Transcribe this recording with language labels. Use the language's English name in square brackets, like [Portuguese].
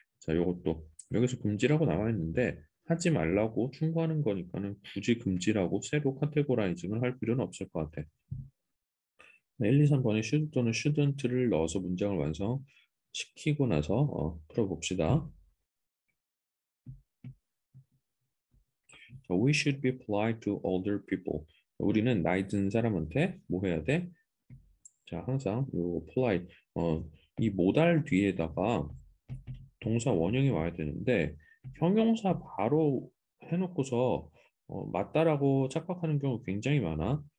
[Korean] 자, 요것도 여기서 금지라고 나와 있는데 하지 말라고 충고하는 거니까는 굳이 금지라고 새로 카테고라이징을 할 필요는 없을 것 같아. 1, 2, 3번에 should 또는 shouldn't를 넣어서 문장을 완성시키고 나서 풀어봅시다. [English] 자, We should be polite to older people. [Korean] 우리는 나이 든 사람한테 뭐 해야 돼? 자, 항상 요 polite 이 모달 뒤에다가 동사 원형이 와야 되는데 형용사 바로 해놓고서 맞다라고 착각하는 경우 굉장히 많아.